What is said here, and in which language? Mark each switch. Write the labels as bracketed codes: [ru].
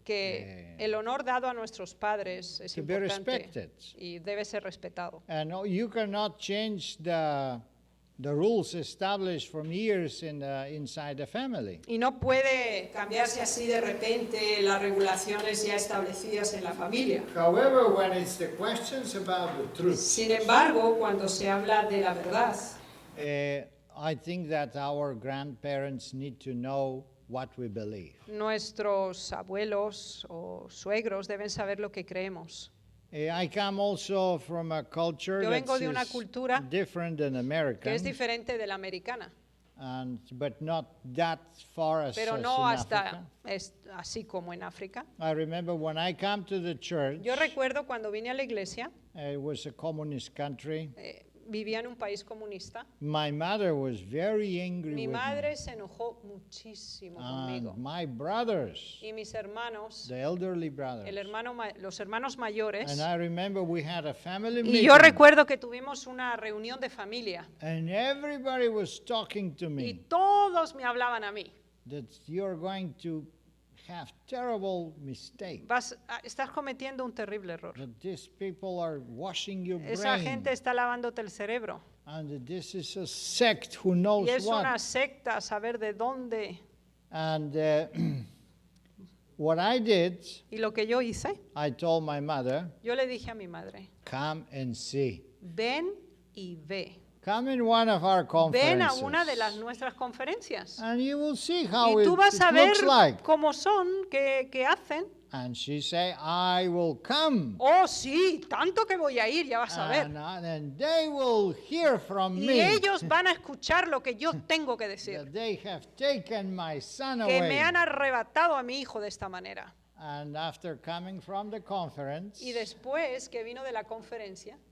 [es] que el honor dado a nuestros padres es [en] to be [es] importante [en] respected. [es] y debe ser respetado. [en] And you cannot change the rules established from years inside the family. [es] Y no puede cambiarse así de repente las regulaciones ya establecidas en la familia. [en] However, when it's the questions about the truth, [es] Sin embargo, cuando se habla de la verdad, [en] I think that our grandparents need to know what we believe. [es] nuestros abuelos o suegros deben saber lo que creemos. [en] I come also from a culture [es] Yo vengo de una [en] that's [es] cultura [en] different than [es] que [en] American, [es] es diferente de la americana, [en] but not that far as [es] pero [en] in [es] no hasta [en] Africa. [es] así como en África. [en] I remember when I come to the church, [es] Yo recuerdo cuando vine a la iglesia, [en] it was a communist country. [es] vivía en un país comunista. [en] My mother was very angry [es] Mi [en] with [es] madre [en] me. [es] se enojó muchísimo conmigo. [en] And my brothers, [es] Y mis hermanos, [en] the elderly brothers. [es] los hermanos mayores. [en] And I remember we had a family [es] Y [en] meeting. [es] yo recuerdo que tuvimos una reunión de familia. [en] And everybody was talking to [es] Y [en] me [es] todos me hablaban a mí. [en] that you're going to have terrible mistakes. [es] Estás cometiendo un terrible error. [en] That these people are washing your [es] Esa [en] brain. [es] gente está lavándote el cerebro. [en] And that this is a sect who knows [es] Y es una [en] what. [es] secta, a saber de dónde. [en] And what I did, [es] Y lo que yo hice, [en] I told my mother, [es] yo le dije a mi madre, [en] come and see. [es] ven y ve. [en] Come in one of our [es] Ven a [en] conferences. [es] una de nuestras conferencias. [en] And you will see how [es] Y tú vas a ver [en] looks like. [es] cómo son, qué hacen. [en] And she say, I will come. [es] Oh, sí, tanto que voy a ir, ya vas a ver. [en] And they will hear from [es] Y [en] me [es] ellos van a escuchar lo que yo tengo que decir. [en] that they have taken my son [es] Que [en] away. [es] me han arrebatado a mi hijo de esta manera. [en] And after coming from the conference, [es] Y después que vino de la conferencia,